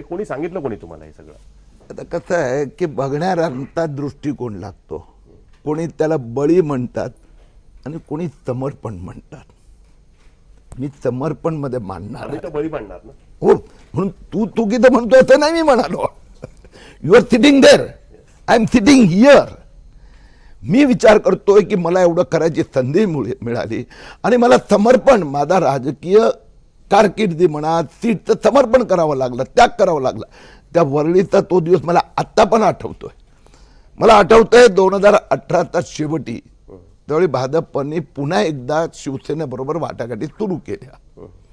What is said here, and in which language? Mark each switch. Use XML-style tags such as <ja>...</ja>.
<mr>कोणी सांगितलं कोणी तुम्हाला हे सगळं? आता कसं आहे की बघणाऱ्यांचा दृष्टिकोन लागतो. कोणी त्याला बळी म्हणतात आणि कोणी समर्पण म्हणतात. मी समर्पण मध्ये मानणार आम्ही तर बळी मानणार ना. हो, म्हणून तू किती म्हणतो असं नाही मी म्हणालो.</mr> <en>You are sitting there, I am sitting here.</en> <mr>मी विचार करतोय की मला एवढं करायची संधी मिळाली आणि मला समर्पण, माझा राजकीय कारकिर्दी म्हणा, सीटचं समर्पण करावं लागलं, त्याग करावा लागला. त्या वरळीचा तो दिवस मला आत्ता पण आठवतोय. मला आठवतंय 2018च्या शेवटी त्यावेळी भाजपने पुन्हा एकदा शिवसेनेबरोबर वाटाघाटी सुरू केल्या.</mr>